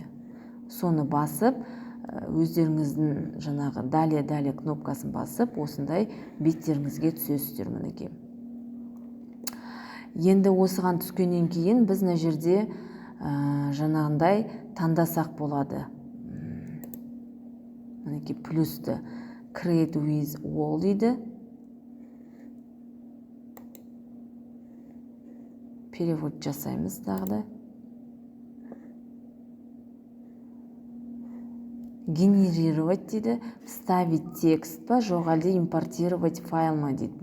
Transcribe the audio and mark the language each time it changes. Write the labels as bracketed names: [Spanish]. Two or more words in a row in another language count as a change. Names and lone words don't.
[Kazakh] Соны басып, өздеріңіздің жаңағы далее кнопкасын басып, осындай беттеріңізге түсесіздер мінекей. Енді осыған түскеннен кейін біз мына жерде жаңағындай таңдасақ болады. Мінекей плюсті [English] create with all [Kazakh] дейді. Перевод жасаймыз тағы да. Генерировать дейді. [Russian] Вставить текст [Kazakh] па, жоқ әлде [Russian] импортировать файл [Kazakh] ма дейді.